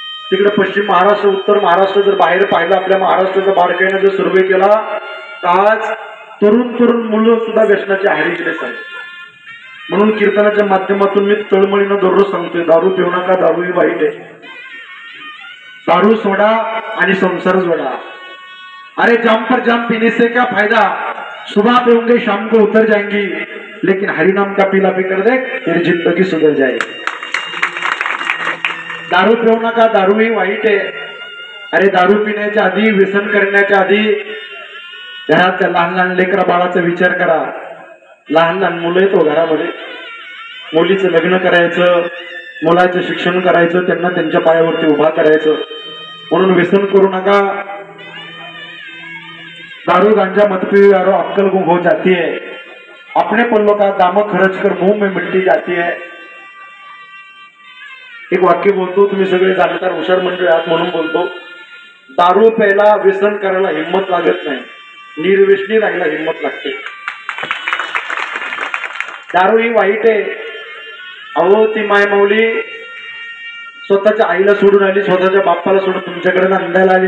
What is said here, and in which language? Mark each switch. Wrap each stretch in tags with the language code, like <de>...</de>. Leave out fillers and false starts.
<mr>तिकडे पश्चिम महाराष्ट्र, उत्तर महाराष्ट्र जर बाहेर पाहिलं, आपल्या महाराष्ट्राचा बारकाईने जर सर्वे केला तर आज तरुण मुलं सुद्धा व्यसनाच्या आहारी गेले आहेत. म्हणून कीर्तनाच्या माध्यमातून मी तळमळीनं दररोज सांगतोय, दारू पिऊ नका, दारू ही वाईट आहे. दारू सोडा आणि संसार जोडा.</mr> <hi>अरे जाम पर जाम पीने से क्या फायदा, सुबह पिऊंगे शाम को उतर जाएंगी, लेकिन हरिनाम का पीला पी कर दे तेरी जिंदगी सुधर जाएगी.</hi> <mr>दारू पिऊ नका, दारू ही वाईट आहे. अरे दारू पिण्याच्या आधी, व्यसन करण्याच्या आधी घरात लहान लहान लेकरा बाळाचा विचार करा. लहान लहान मुलं येतो घरामध्ये, मुलीचं लग्न करायचं, मुलाचं शिक्षण करायचं, त्यांना त्यांच्या पायावरती उभा करायचं. म्हणून व्यसन करू नका.</mr> <hi>दारू गांजा मत पियो यारो अक्कल गुम हो जाती है, अपने पल्लों का दाम खर्च कर मुंह में मिट्टी जाती है.</hi> <mr>एक वाक्य बोलतो, तुम्ही सगळे जाणकार हुशार मंडळी आहात म्हणून बोलतो. दारू प्यायला, व्यसन करायला हिंमत लागत नाही, निर्व्यसनी राहायला हिंमत लागते. दारू ही वाईट आहे. अहो ती माय माऊली स्वतःच्या आईला सोडून आली, स्वतःच्या बाप्पाला सोडून तुमच्याकडे नंदायला आली.</mr>